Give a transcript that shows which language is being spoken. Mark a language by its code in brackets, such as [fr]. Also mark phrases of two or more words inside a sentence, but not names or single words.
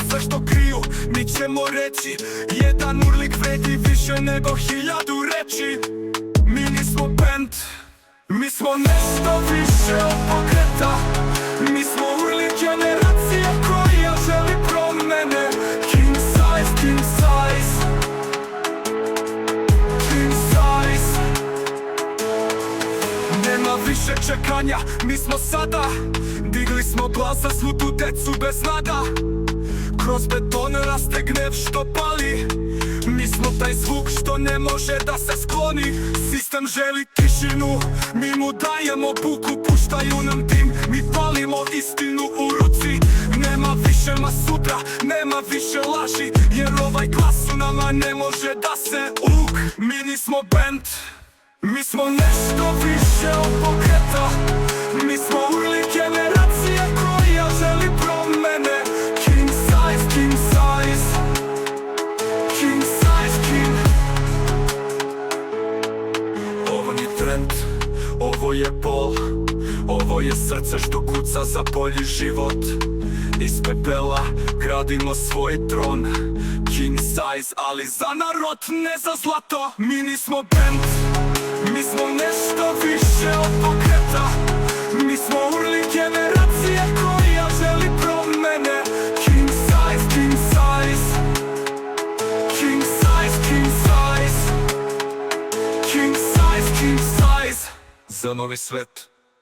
[sr] Sve što kriju, mi ćemo reći, jedan urlik vredi više nego 1000 reči. Mi nismo band, mi smo nešto više od pokreta. Mi smo urlik generacija koja želi promene. [en] King size, king size, king size. [sr] Nema više čekanja, mi smo sada digli smo glas za svu tu decu bez nada. Kroz beton raste gnev što pali. Mi smo taj zvuk što ne može da se skloni. Sistem želi tišinu, mi mu dajemo buku, puštaju nam dim, mi palimo istinu u ruci. Nema više masutra, nema više laži, jer ovaj glas u nama ne može da se uk. Mi nismo band, mi smo nešto više od pokreta. Mi smo urlik generacija koja želi promene. [en] King size, king size, king size, king. [sr] Ovo nije trend, ovo je pol, ovo je srce što kuca za bolji život. Iz pepela gradimo svoj tron. [en] King size, [sr] ali za narod, ne za zlato. Mi nismo band, mi smo nešto više od pokreta. Mi smo urlik generacija koja želi promene. [en] King size, king size, king size, king size, king size, king size. [sr] Za novi svet.